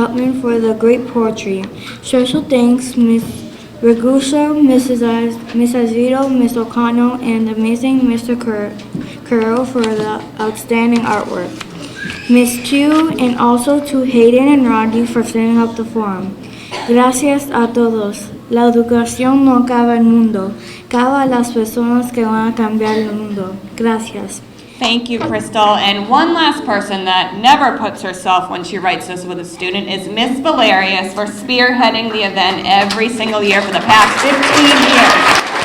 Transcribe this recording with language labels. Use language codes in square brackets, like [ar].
[en] Helpman for the great poetry. Special thanks, Miss Ragusa, Miss Azevedo, Miss O'Connell, and the amazing Mr. Curro for the outstanding artwork. Miss Chu, and also to Hayden and Rodney for setting up the forum. [es] Gracias a todos. La educación no acaba el mundo, acaba las personas que van a cambiar el mundo. Gracias. [en] Thank you, Crystal. And one last person that never puts herself when she writes this with a student is Miss Valerius for spearheading the event every single year for the past 15 years.